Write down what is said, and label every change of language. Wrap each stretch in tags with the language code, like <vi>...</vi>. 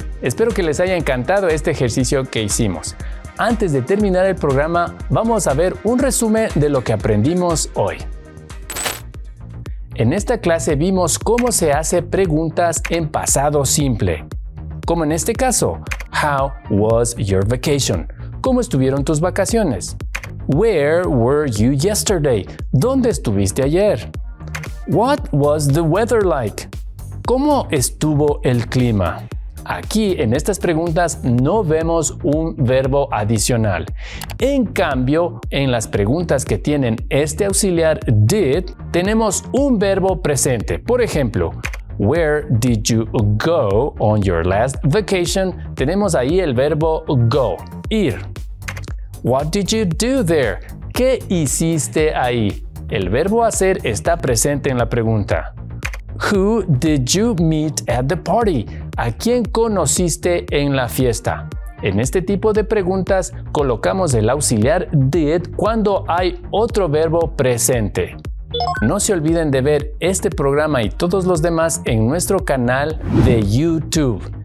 <es>Espero que les haya encantado este ejercicio que hicimos. Antes de terminar el programa, vamos a ver un resumen de lo que aprendimos hoy. En esta clase vimos cómo se hace preguntas en pasado simple. Como en este caso,</es> <en>how was your vacation?</en> <es>¿Cómo estuvieron tus vacaciones?</es> <en>Where were you yesterday?</en> <es>¿Dónde estuviste ayer?</es> <en>What was the weather like?</en> <es>¿Cómo estuvo el clima? Aquí en estas preguntas no vemos un verbo adicional. En cambio, en las preguntas que tienen este auxiliar did, tenemos un verbo presente. Por ejemplo,</es> <en>where did you go on your last vacation?</en> <es>Tenemos ahí el verbo go, ir.</es> <en>What did you do there?</en> <es>¿Qué hiciste ahí? El verbo hacer está presente en la pregunta.</es> <en>Who did you meet at the party?</en> <es>¿A quién conociste en la fiesta? En este tipo de preguntas colocamos el auxiliar did cuando hay otro verbo presente. No se olviden de ver este programa y todos los demás en nuestro canal de YouTube.</es>